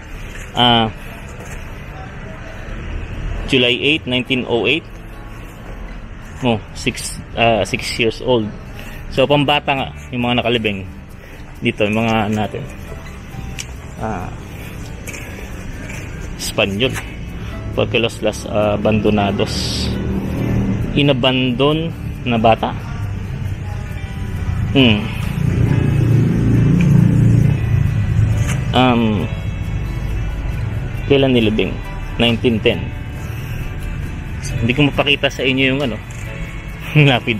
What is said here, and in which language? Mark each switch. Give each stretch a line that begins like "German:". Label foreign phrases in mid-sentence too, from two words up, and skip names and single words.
English: July 8, 1908. 6 years old.
Filipino: So pambata nga yung mga nakalibing dito, yung mga natin. Espanyol.
Spanish: Porque los abandonados.
Filipino: Inabandon na bata. Kailan nilibing? 1910. Hindi ko mapakita sa inyo yung ano lapida.